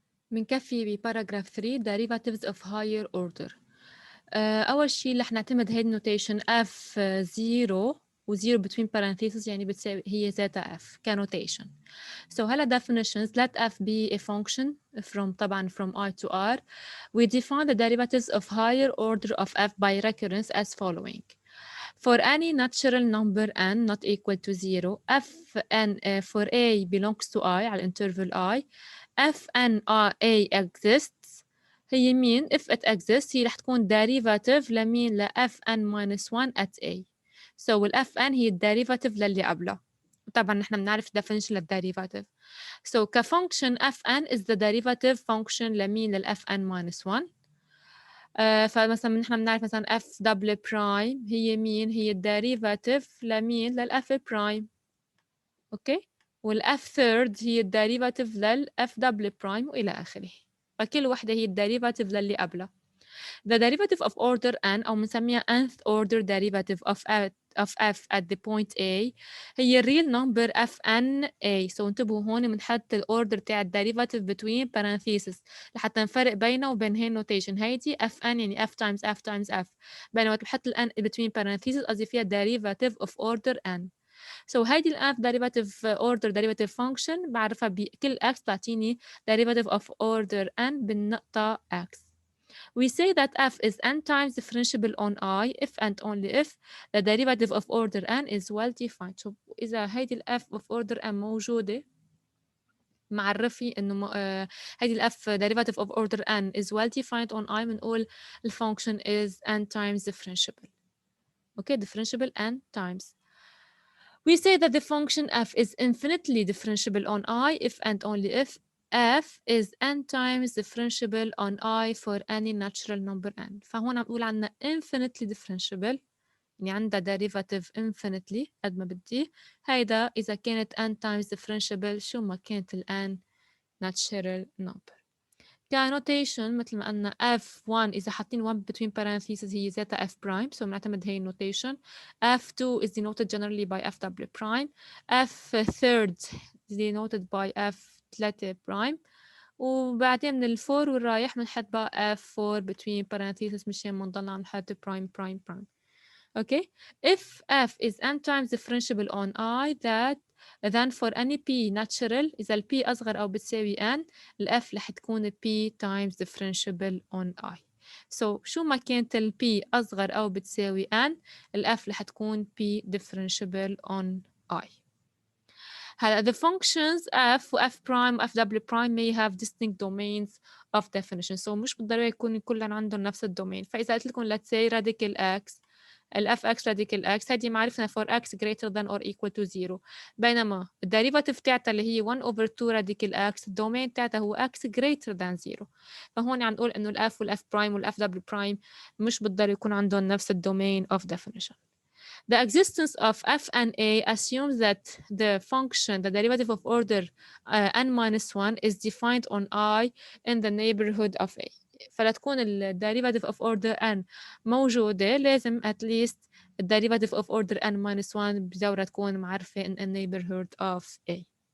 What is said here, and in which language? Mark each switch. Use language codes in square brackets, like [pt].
[ar] بنكفي بباراجراف [en] 3 derivatives of higher order. [ar] أول شيء رح نعتمد هيد notation f0 و 0 [en] between parentheses [ar] يعني بتساوي هي ذاتها f كnotation. [en] So هلا definitions let f be a function from طبعا from I to R. We define the derivatives of higher order of f by recurrence as following. For any natural number n not equal to 0, fn for a belongs to I على interval I, fn a exists [ar] هي مين؟ [en] if it exists [ar] هي رح تكون [en] derivative [ar] لمين؟ ل [en] fn minus 1 at a. [ar] So ال fn هي الديريفاتيف للي قبلها. طبعا نحن بنعرف definition للديريفاتيف. [en] So كفunction fn is the derivative function [ar] لمين؟ لل [en] fn minus 1. [ar] فمثلا نحن بنعرف مثلا f double prime هي مين؟ هي الديريفاتيف لمين؟ للf prime. اوكي؟ والf third هي الديريفاتيف للf double prime والى اخره. فكل وحده هي الديريفاتيف للي قبلها. [en] The derivative of order n [ar] أو بنسميها [en] nth order derivative of f at the point A هي real number fn a. [ar] So انتبهوا هون بنحط الأوردر تاع derivative [en] between parentheses [ar] لحتى نفرق بينه وبين هي notation هيدي fn يعني [en] f times f times f. [ar] بينما بحط ال n [en] between parentheses [ar] قصدي فيها [en] derivative of order n. So هيدي ال f derivative order derivative function [ar] بعرفها بكل x تعطيني [en] derivative of order n بالنقطة x. We say that f is n times differentiable on I if and only if the derivative of order n is well defined. So [ar] إذا هيدي ال [en] f of order n [ar] موجودة معرفي إنه هيدي ال [en] f derivative of order n is well defined on I [ar] بنقول [en] the function is n times differentiable. Okay, differentiable n times. We say that the function f is infinitely differentiable on I if and only if f is n times differentiable on I for any natural number n. [ar] فهون عم بقول عنا [en] infinitely differentiable [ar] يعني عندها derivative infinitely قد ما بدي. هيدا إذا كانت [en] n times differentiable [ar] شو ما كانت ال n [en] natural number. [ar] كنوتيشن مثل ما قلنا f1 إذا حاطين 1 [en] between parentheses [ar] هي ذاتها f prime so بنعتمد هي النوتيشن. [en] f2 is denoted generally by f double prime. f third is denoted by f 3 prime. [ar] وبعدين من الفور والرايح بنحط بقى f4 [en] between parentheses [ar] مشان ما نضلنا عم نحط [en] prime prime prime. Okay, if f is n times differentiable on I that then for any p natural [ar] إذا ال p أصغر أو بتساوي n ال f رح تكون [en] p times differentiable on I. [ar] So شو ما كانت ال p أصغر أو بتساوي n ال f رح تكون [en] p differentiable on I. هلا the functions f و f prime و f double prime may have distinct domains of definition. [ar] So مش بالضرورة يكون كلهم عندهم نفس الدومين. فإذا قلت لكم [en] let's say radical x [ar] ال fx radical x هذه معرفنا [en] for x greater than or equal to 0 [ar] بينما الديريفاتيف تاعتها اللي هي 1 over 2 radical x الدومين تاعتها هو [en] x greater than 0. [ar] فهون عم نقول إنه ال f وال f prime وال f double prime مش بالضرورة يكون عندهم نفس الدومين [en] of definition. The existence of f and a assumes that the function, the derivative of order n minus 1 is defined on I in the neighborhood of a. [ar] فلتكون ال [en] derivative of order n [ar] موجودة لازم [en] at least the derivative of order n minus 1 [ar] بدورة تكون معرفة [en] in a neighborhood of a.